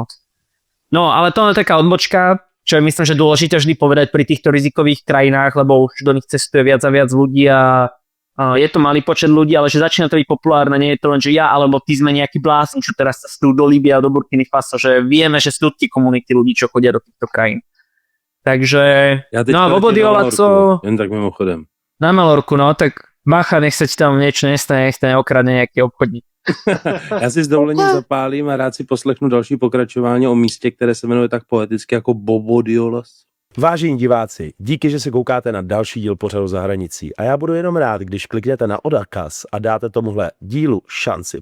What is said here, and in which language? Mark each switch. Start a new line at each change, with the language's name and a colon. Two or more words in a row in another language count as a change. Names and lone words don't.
Slovak: No, ale to je taká odbočka, čo je myslím, že dôležité vždy povedať pri týchto rizikových krajinách, lebo už do nich cestuje viac a viac ľudí a je to malý počet ľudí, ale že začína to byť populárne, nie je to len, že ja alebo ty sme nejaký blázni, čo teraz sa stú do Líbie a do Burkiny Faso, že vieme, že sú tie komunity ľudí, čo chodia do týchto krajín. Takže, no a Bobo Dioulasso...
Czech: Jen tak mimochodem.
Slovak: Na Malorku, no, tak bacha, nech sa ti tam niečo nestane, nech sa neokradne nejaký obchodník.
Czech: Já si s dovolením zapálím a rád si poslechnu další pokračování o místě, které se jmenuje tak poeticky jako Bobo Dioulasso. Vážení diváci, díky, že se koukáte na další díl pořadu Za hranicí a já budu jenom rád, když kliknete na odkaz a dáte tomuhle dílu šanci.